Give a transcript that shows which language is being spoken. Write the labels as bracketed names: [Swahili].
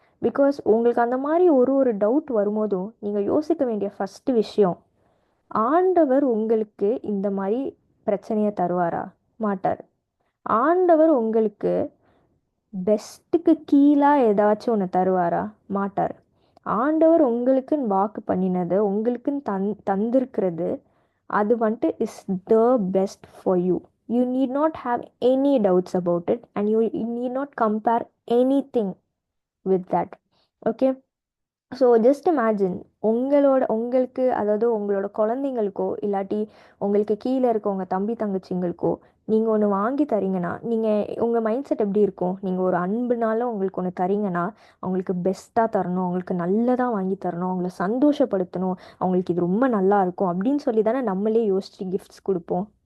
[Tamil] Because உங்களுக்கு அந்த மாதிரி ஒரு டவுட் வரும்போதும் நீங்கள் யோசிக்க வேண்டிய ஃபஸ்ட்டு விஷயம், ஆண்டவர் உங்களுக்கு இந்த மாதிரி பிரச்சனையை தருவாரா? மாட்டார். ஆண்டவர் உங்களுக்கு பெஸ்ட்டுக்கு கீழாக ஏதாச்சும் ஒன்று தருவாரா? மாட்டார். ஆண்டவர் உங்களுக்குன்னு வாக்கு பண்ணினது, உங்களுக்குன்னு தந்திருக்கிறது, அது வந்துட்டு [English] Is the best for you. You need not have any doubts about it, and you need not compare anything with that. Okay, so just imagine [Tamil] உங்களுக்கு அதாவது உங்களோட குழந்தைங்களுக்கோ இல்லாட்டி உங்களுக்கு கீழே இருக்க உங்கள் தம்பி தங்கச்சிங்களுக்கோ நீங்கள் ஒன்று வாங்கி தரீங்கன்னா நீங்கள் உங்கள் மைண்ட் செட் எப்படி இருக்கும்? நீங்கள் ஒரு அன்புனால உங்களுக்கு ஒன்று தரீங்கன்னா அவங்களுக்கு பெஸ்ட்டாக தரணும், அவங்களுக்கு நல்லதாக வாங்கி தரணும், அவங்கள சந்தோஷப்படுத்தணும், அவங்களுக்கு இது ரொம்ப நல்லா இருக்கும் அப்படின்னு சொல்லி தானே நம்மளே யோசிச்சு கிஃப்ட்ஸ் கொடுப்போம்.